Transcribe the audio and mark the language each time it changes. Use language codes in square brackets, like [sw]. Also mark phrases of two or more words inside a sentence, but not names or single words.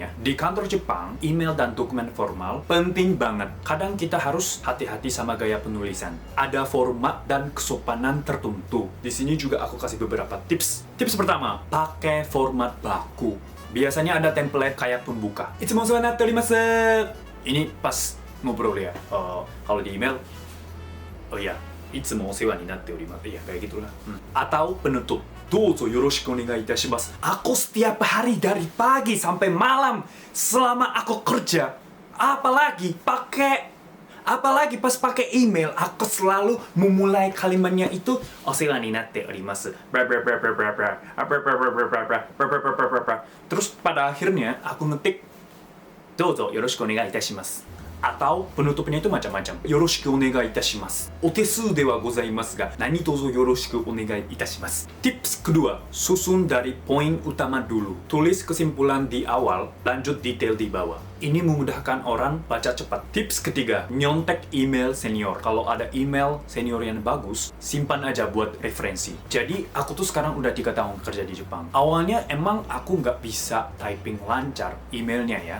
[id] Di kantor Jepang, email dan dokumen formal penting banget. Kadang kita harus hati-hati sama gaya penulisan. Ada format dan kesopanan tertentu. Di sini juga aku kasih beberapa tips. Tips pertama, pakai format baku. Biasanya ada template kayak pembuka. [ja] いつもお世話になっております. [id] Ini pas ngobrol ya. Kalau di email, [ja] いつもお世話になっております. [id] Iya, kayak gitulah. Atau penutup. [ja] どうぞよろしくお願いいたします. [id] Aku setiap hari dari pagi sampai malam selama aku kerja, apalagi pas pakai email, aku selalu memulai kalimatnya itu [ja] お世話になっております. [id] Terus pada akhirnya aku ngetik [ja] どうぞよろしくお願いいたします. [id] Atau penutupnya itu macam-macam. [ja] よろしくお願いいたします。お手数ではございますが、何卒よろしくお願いいたします. [id] Tips kedua, susun dari poin utama dulu. Tulis kesimpulan di awal, lanjut detail di bawah. Ini memudahkan orang baca cepat. Tips ketiga, nyontek email senior. Kalau ada email senior yang bagus, simpan aja buat referensi. Jadi, aku tuh sekarang udah 3 tahun kerja di Jepang. Awalnya emang aku nggak bisa typing lancar emailnya ya.